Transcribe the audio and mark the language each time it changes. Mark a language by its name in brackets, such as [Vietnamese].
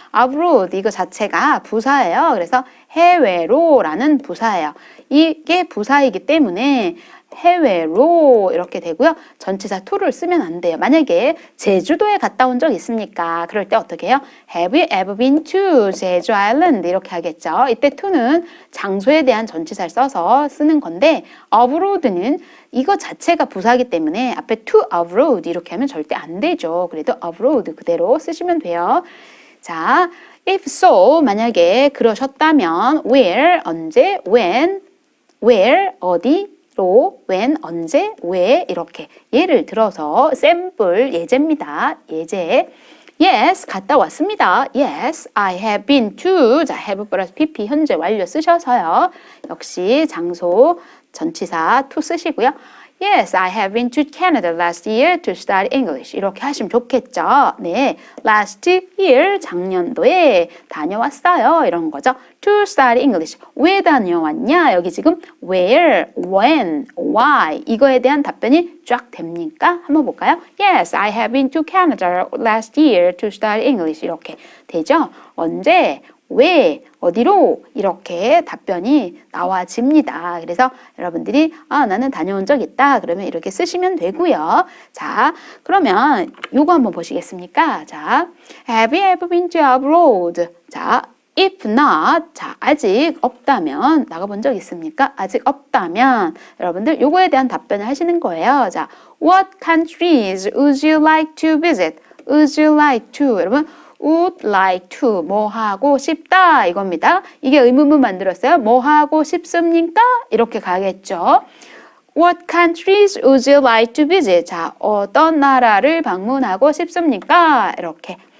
[Korean] abroad 이거 자체가 부사예요. 그래서 해외로라는 부사예요. 이게 부사이기 때문에 해외로 이렇게 되고요. 전치사 to를 쓰면 안 돼요. 만약에 제주도에 갔다 온 적 있습니까? 그럴 때 어떻게 해요? [English] Have you ever been to 제주 아일랜드? [Korean] 이렇게 하겠죠. 이때 to는 장소에 대한 전치사를 써서 쓰는 건데 abroad는 이거 자체가 부사이기 때문에 앞에 to abroad 이렇게 하면 절대 안 되죠. 그래도 abroad 그대로 쓰시면 돼요. 자, if so 만약에 그러셨다면 where 언제, when, where 어디 로, when, 언제, 왜 이렇게 예를 들어서 샘플 예제입니다. [English] 예제. Yes, [Korean] 갔다 왔습니다. [English] Yes, I have been to. [Korean] 자, have 플러스 pp 현재 완료 쓰셔서요. 역시 장소 전치사 to 쓰시고요. [English] Yes, I have been to Canada last year to study English. [Korean] 이렇게 하시면 좋겠죠. 네, last year 작년도에 다녀왔어요. 이런 거죠. [English] To study English. [Korean] 왜 다녀왔냐? 여기 지금 where, when, why 이거에 대한 답변이 쫙 됩니까? 한번 볼까요? [English] Yes, I have been to Canada last year to study English. [Korean] 이렇게 되죠. 언제? 왜, 어디로 이렇게 답변이 나와집니다. 그래서 여러분들이 나는 다녀온 적 있다. 그러면 이렇게 쓰시면 되고요. 자, 그러면 요거 한번 보시겠습니까? [English] 자, Have you ever been to abroad? [Korean] 자, [English] if not, [Korean] 자, 아직 없다면 나가본 적 있습니까? 아직 없다면 여러분들 요거에 대한 답변을 하시는 거예요. [English] 자, What countries would you like to visit? Would you like to? [Korean] 여러분 would like to 뭐 하고 싶다 이겁니다. 이게 의문문 만들었어요. 뭐 하고 싶습니까? 이렇게 가겠죠. [English] What countries would you like to visit? [Korean] 자, 어떤 나라를 방문하고 싶습니까? 이렇게.